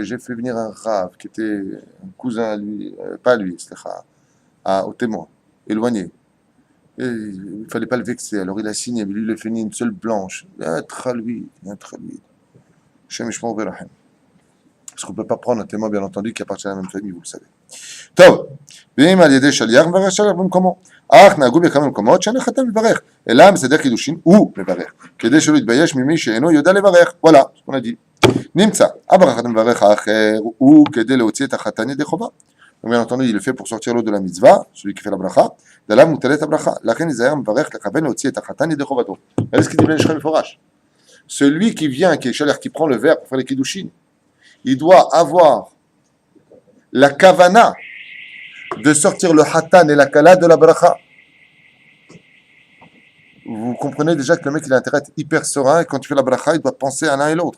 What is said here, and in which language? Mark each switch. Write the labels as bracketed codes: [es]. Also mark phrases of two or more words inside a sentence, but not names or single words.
[fr] J'ai fait venir un Rav qui était un cousin à lui, pas à lui, au témoin, éloigné. Et il ne fallait pas le vexer. Alors il a signé, mais lui, il a fait une seule blanche. Entre lui. [he] השם ישמור וירחם. [fr] Parce qu'on ne peut pas prendre un témoin, bien entendu, qui appartient à la même famille, vous le savez. Tov. [he] ואם על ידי שליח מברך שליח במקומו. אך נהגו בכמה מקומות שאין החתן מברך, אלא מסדר קידושין הוא מברך, כדי שלא יתבייש ממי שאינו יודע לברך. וואלה, זה [fr] qu'on a dit. [he] נמצא, הברכת המברך האחר הוא כדי להוציא את החתן ידי חובה. [fr] Donc bien entendu, il le fait pour sortir l'eau de la mitzvah, celui qui fait la bracha, d' [he] עליו מוטלת הברכה. לכן יזהר מברך לכוון להוציא את החתן ידי חובתו. [fr] C'est ce qu'il dit Ben Ishraï Meforash. Celui qui vient, qui est shaliach, qui prend le verre pour faire les kiddushin, il doit avoir la kavana de sortir le hatan et la kala de la bracha. Vous comprenez déjà que le mec il a intérêt à être hyper serein et quand tu fais la bracha, il doit penser à l'un et l'autre.